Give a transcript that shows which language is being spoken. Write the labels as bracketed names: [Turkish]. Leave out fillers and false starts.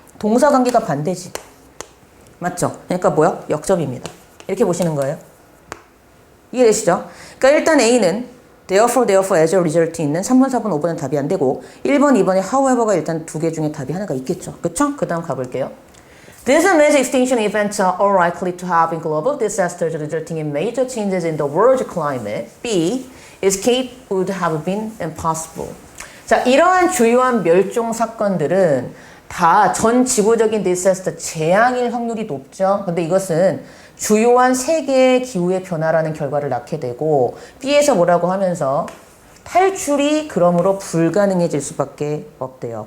[Korean] 동사관계가 반대지. 맞죠? 그러니까 뭐야? 역접입니다. 이렇게 보시는 거예요. 이해되시죠? 그러니까 일단 A는 therefore, as a result 있는 3번, 4번, 5번은 답이 안 되고 1번, 2번에 however가 일단 두 개 중에 답이 하나가 있겠죠. 그쵸? 그 다음 가볼게요. [English] These major extinction events are all likely to have global disasters resulting in major changes in the world's climate. B. Escape would have been impossible. [Korean] 자, 이러한 주요한 멸종 사건들은 다 전 지구적인 디사스터 재앙일 확률이 높죠. 근데 이것은 주요한 세계의 기후의 변화라는 결과를 낳게 되고 B에서 뭐라고 하면서 탈출이 그러므로 불가능해질 수밖에 없대요.